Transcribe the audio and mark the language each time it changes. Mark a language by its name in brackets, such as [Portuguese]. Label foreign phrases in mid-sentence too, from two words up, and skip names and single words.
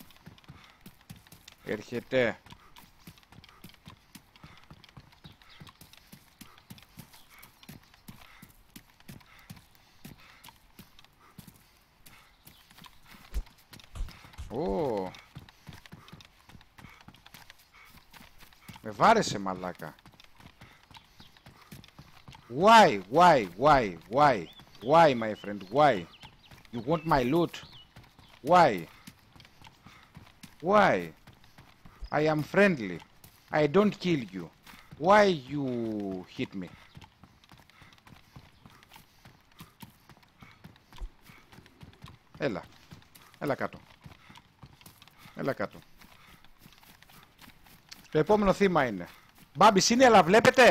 [Greek] Έρχεται. Ω. Με βάρεσε μαλάκα. [English] Why, my friend, why? You want my loot? Why? Why? I am friendly. I don't kill you. Why you hit me? [Greek] Έλα. Έλα κάτω. Έλα κάτω. Το επόμενο θύμα είναι. Μπάμπης είναι, αλλά βλέπετε.